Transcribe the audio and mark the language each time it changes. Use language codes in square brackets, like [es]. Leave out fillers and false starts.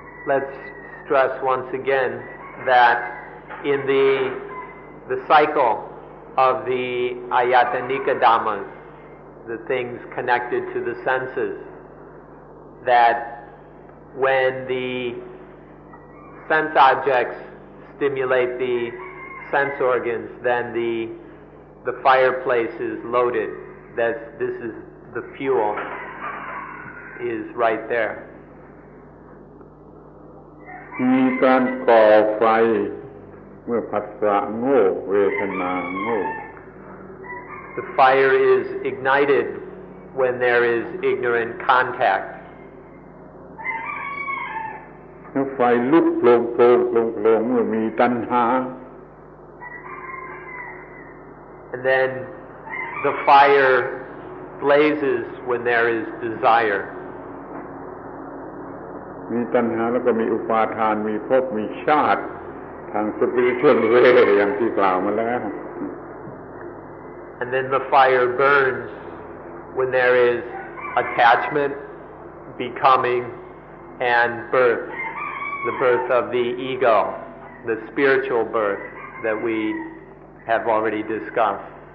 [en] Let's stress once again that in the cycle of the ayatanika dhammas, the things connected to the senses, that when the sense objects stimulate the sense organs, then the fireplace is loaded. This is the fuel is right there. [th] มีการก่อไฟเมื่อผัสสะโง่เวทนาโง่ [en] The fire is ignited when there is ignorant contact. [th] แล้วไฟลุกโผล่เมื่อมีตัณหา [en] And then the fire blazes when there is desire. [th] มีตัณหาแล้วก็มีอุปาทานมีภพมีชาติทาง [en] spiritual way [th] อย่างที่กล่าวมาแล้ว [en] And then the fire burns when there is attachment, becoming, and birth. The birth of the ego, the spiritual birth that we have already discussed.